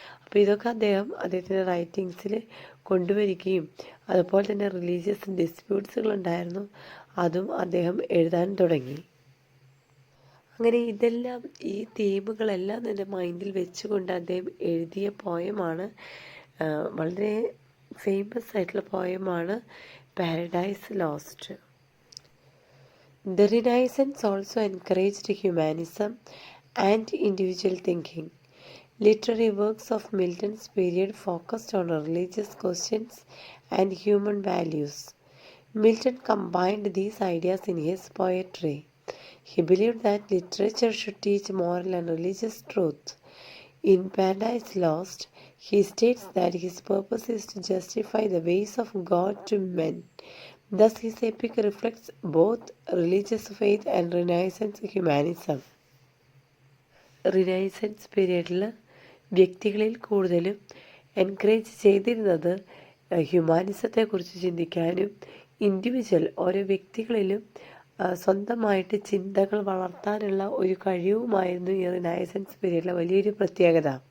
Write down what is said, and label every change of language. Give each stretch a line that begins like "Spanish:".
Malayalam: അപ്പോൾ ഇതൊക്കെ അദ്ദേഹത്തിൻ്റെ റൈറ്റിങ്സിൽ കൊണ്ടുവരികയും അതുപോലെ തന്നെ റിലീജിയസ് ഡിസ്പ്യൂട്ട്സുകൾ ഉണ്ടായിരുന്നു, അതും അദ്ദേഹം എഴുതാൻ തുടങ്ങി. അങ്ങനെ ഇതെല്ലാം ഈ തീമുകളെല്ലാം തന്നെ മൈൻഡിൽ വെച്ചുകൊണ്ട് അദ്ദേഹം എഴുതിയ പോയമാണ്, വളരെ ഫേമസ് ആയിട്ടുള്ള പോയമാണ് paradise lost.
English: The Renaissance also encouraged humanism and individual thinking. Literary works of Milton's period focused on religious questions and human values. Milton combined these ideas in his poetry. He believed that literature should teach moral and religious truth. In Paradise Lost, he states that his purpose is to justify the ways of God to men. Thus, his epic reflects both religious faith and Renaissance humanism.
Malayalam: Renaissance പീരീഡിൽ വ്യക്തികളിൽ കൂടുതലും encourage ചെയ്തിരുന്നത് ഹ്യൂമാനിസത്തെക്കുറിച്ച് ചിന്തിക്കാനും ഓരോ വ്യക്തികളിലും സ്വന്തമായിട്ട് ചിന്തകൾ വളർത്താനുള്ള ഒരു കഴിവുമായിരുന്നു ഈ റിനൈസൻസ് പീരീഡിലെ വലിയൊരു പ്രത്യേകത.